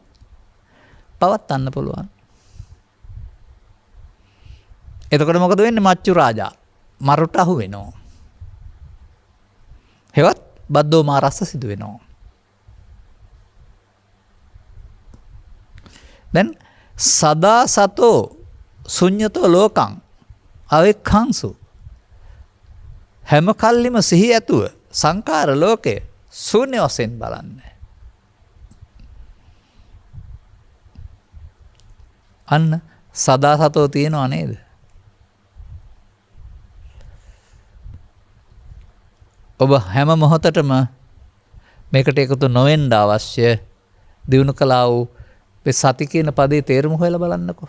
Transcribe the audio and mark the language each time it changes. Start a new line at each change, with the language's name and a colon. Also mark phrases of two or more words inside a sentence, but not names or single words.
Sinhala: පවත්වන්න පුළුවන්. එතකොට මොකද වෙන්නේ?
Pali: මච්චු රාජා
Sinhala: මරුට අහු වෙනවා. හෙවත්
Pali: බද්දෝ මාරස්ස
Sinhala: සිදු වෙනවා. දැන්
Pali: සදා සතෝ ශුඤ්ඤතෝ ලෝකං අවෙක්ඛංසු
Sinhala: හැම කල්ලිම සිහි ඇතුව සංඛාර ලෝකය ශූන්‍ය වශයෙන් බලන්න. අන්න
Pali: සදා සතෝ
Sinhala: තියෙනව නේද? ඔබ හැම මොහොතටම මේකට එකතු නොවෙන්න අවශ්‍ය දිනු කළා වූ සති කියන පදේ තේරුම හොයලා බලන්නකෝ.